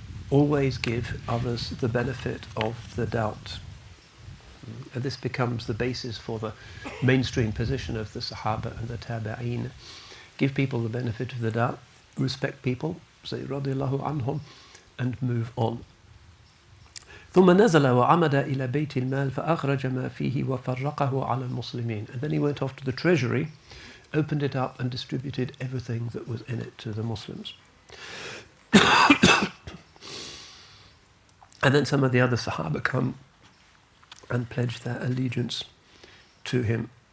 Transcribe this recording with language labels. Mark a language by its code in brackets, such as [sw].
[en] Always give others the benefit of the doubt. And this becomes the basis for the mainstream position of the Sahaba and the Tabi'een. Give people the benefit of the doubt, respect people, say radiyallahu anhum, and move on. [ar] ثم نزل وعمد إلى بيت المال فأخرج ما فيه وفرقه على المسلمين. [en] And then he went off to the treasury, opened it up and distributed everything that was in it to the Muslims. And then some of the other Sahaba come and pledge their allegiance to him.